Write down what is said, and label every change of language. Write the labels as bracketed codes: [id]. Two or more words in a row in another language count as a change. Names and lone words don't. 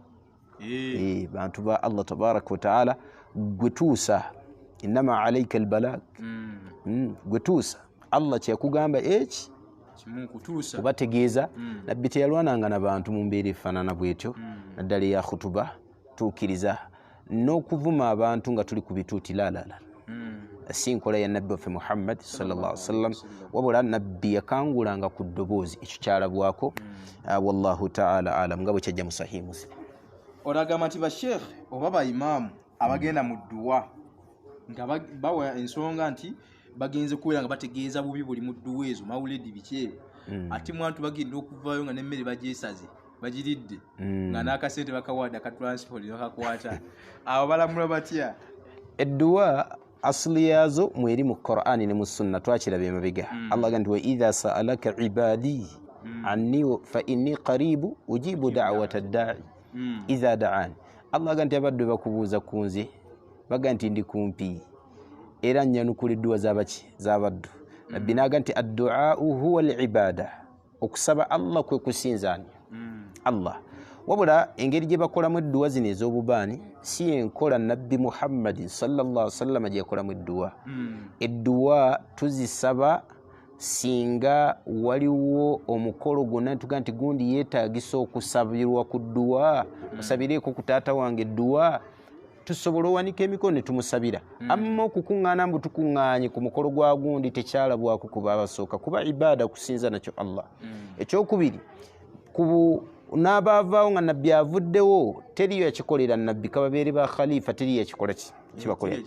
[lg] bantu ba Allah [ar] تبارك وتعالى [lg] gwe tuusa [ar] إنما عليك البلاغ [lg] gwe tuusa Allah kyakugamba eki kubategeeza nabbi teyalwananga n'abantu mu mbeera efaanana bwetyo naddala eya khutuba tuukiriza n'okuvuma abantu nga tuli ku bituuti laalala si nkola ya nabbi waffe Muhammad [ar] صلى الله عليه وسلم [lg] wabula nabbi yakangulanga ku ddoboozi ekyo kyalabwako [ar] والله تعالى أعلم [lg] nga bwe kyajja mu Sahih Muslim olagamba nti basheekh oba baimaamu abagenda mu dduwa nga bawa ensonga nti bagenze kubeera nga bategeeza bubi buli mu dduwa ezo mawuledi bikyeyo ate mwantu bagenda okuvaayo nga n'emmere bagyesaze bagiridde nga n'akasente bakawadde akatransport bakakwata abo balamula batya edduwa asli yazo mweri mu Qur'ani ne mu sunna twakiraba emabega Allah gandi [ar] وإذا سألك عبادي عني فإني قريب أجيب دعوة الداع إذا دعان [lg] Allah gandi abadde bakubuuza kunze baga nti ndi kumpi era nyanukula edduwa z'abaddu nabbi naga nti [ar] الدعاء هو العبادة [lg] okusaba Allah kwe kusinzanya Allah wabula engeri gye bakolamu edduwa zino ez'obubaani si enkola nabbi Muhammad [ar] صلى الله عليه وسلم [lg] gye yakolamu edduwa edduwa tuzisaba singa waliwo omukolo gwonna tuga nti gundi yeetaagisa okusabirwa ku dduwa osabireeko ku taata wange edduwa tusobola owanika emikono ne tumusabira amma okukuŋŋaana mbu tukuŋŋaanye ku mukolo gwa gundi tekyalabwako kuba abasooka kuba ibaada kusinza nakyo Allah ekyokubiri n'abaavaawo nga nabbi avuddewo teriyo yakikolera nabbi kababeere ba khalifa teriyo yakikola kibakolera.